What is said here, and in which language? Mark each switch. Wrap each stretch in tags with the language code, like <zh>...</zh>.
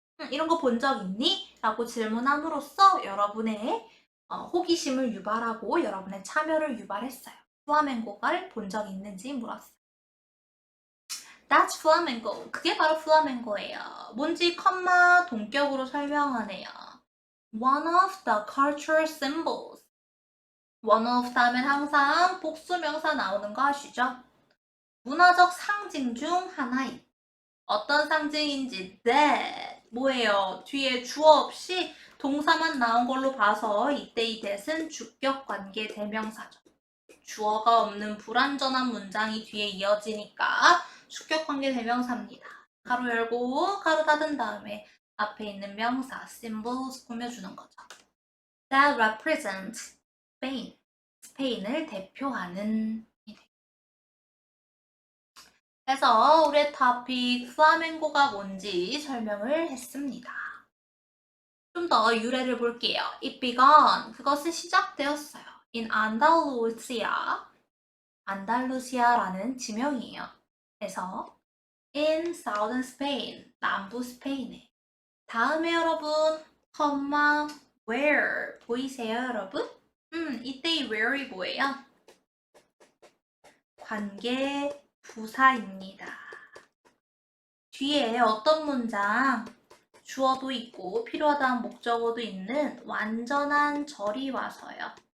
<ko>이런 거 본 적 있니? 라고 질문함으로써 여러분의 호기심을 유발하고 여러분의 참여를 유발했어요. 플라멩코를 본 적 있는지 물었어요.</ko> <en>That's flamenco.</en> <ko>그게 바로 플라멩코예요. 뭔지 컴마 동격으로 설명하네요.</ko> <en>One of the cultural symbols.</en> <ko>One of 다음엔 항상 복수명사 나오는 거 아시죠? 문화적 상징 중 하나인. 어떤 상징인지 that 뭐예요? 뒤에 주어 없이 동사만 나온 걸로 봐서 이때 이 that은 주격 관계 대명사죠. 주어가 없는 불완전한 문장이 뒤에 이어지니까 주격 관계 대명사입니다. 가로 열고 가로 닫은 다음에 앞에 있는 명사 symbols 꾸며주는 거죠.</ko> <en>That represents Spain.</en> <ko>스페인을 대표하는. 그래서 우리의 토픽 플라멩코가 뭔지 설명을 했습니다. 좀 더 유래를 볼게요.</ko> <en>It began.</en> <ko>그것은 시작되었어요.</ko> <en>In Andalusia.</en> <ko>안달루시아라는 지명이에요.</ko> <en>그래서 in southern Spain.</en> <ko>남부 스페인에. 다음에 여러분 컴마 where 보이세요, 여러분? 이때 이 where이 뭐예요? 관계 부사입니다. 뒤에 어떤 문장 주어도 있고 필요하다는 목적어도 있는 완전한 절이 와서요.</ko>